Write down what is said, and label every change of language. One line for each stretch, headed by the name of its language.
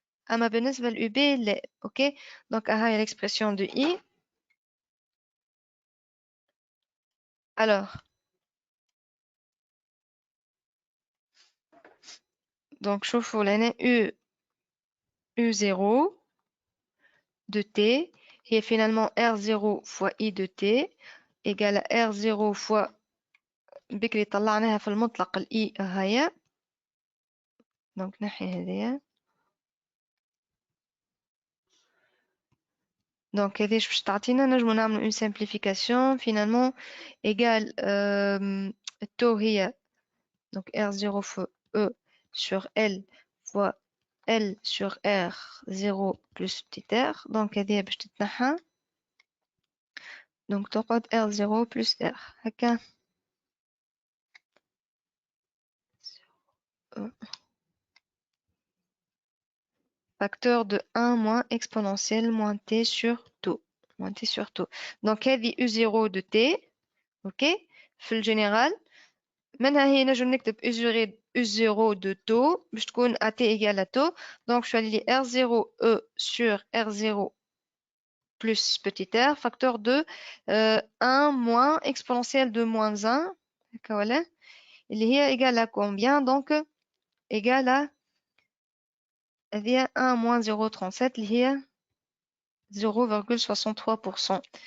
Arabic: اما بالنسبه لليو بي لا اوكي دونك هاي
French: l'expression de I alors donc
Arabic: شوفوا لهنا U0 de T هي
French: finalement R0 fois I de T égale à R0 fois
Arabic: بكري طلعناها في المطلق الإي هيا دونك نحي هذيا دونك هذيش باش تعطينا نجمو نعملو
French: une simplification finalement égale
Arabic: التو هي
French: donc R0 fois E sur L fois L sur R0 plus petit r donc
Arabic: هذيا باش تتنحى
French: donc
Arabic: تقعد
French: R0 plus R هكا facteur de 1 moins exponentielle moins t sur tau. Moins t sur tau. Donc,
Arabic: هذه
French: U0 de t.
Arabic: OK. في الجنرال. منها هي نجم نكتب
French: U0 de tau.
Arabic: باش تكون
French: AT égale à tau. Donc, je vais aller R0E sur R0 plus petit r. Facteur de 1 moins exponentielle de moins 1. Voilà.
Arabic: اللي هي
French: égale à combien? Donc, égale à
Arabic: هذه
French: 1 moins 0,37 اللي هي 0,63%.